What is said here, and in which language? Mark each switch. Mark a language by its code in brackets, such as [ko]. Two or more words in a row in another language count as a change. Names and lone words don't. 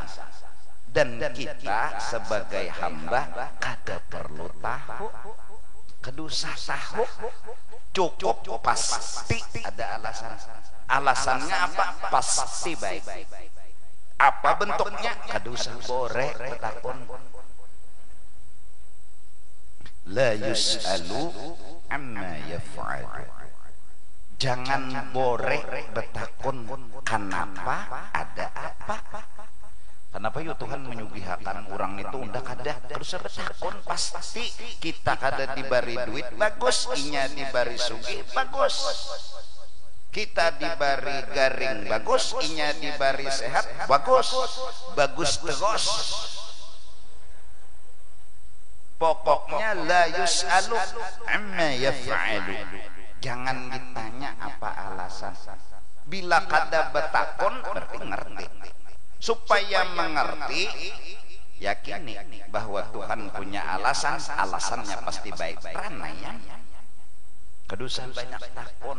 [bjn] Dan kita sebagai hamba kada perlu tahu, kedusa tahu, cukup pasti ada alasan. Alasannya apa? Pasti baik. Apa bentuknya? Kedusa bore betakon. [ar] لا يسأل عما يفعل. [bjn] Jangan bore betakon kenapa ada apa. Kenapa ya Tuhan menyugihakan orang itu undak kada terus betakon, pasti kita kada dibari duit bagus, inya dibari sugih bagus, kita dibari garing bagus, inya dibari sehat bagus, bagus terus. Pokoknya [ar] لا يسأل عما يفعل. [bjn] Jangan ditanya apa alasan. Bila kada betakon berarti ngerti. Supaya mengerti, yakini bahwa Tuhan punya alasan, alasannya pasti baik. Pranayama. Kedusan banyak takon.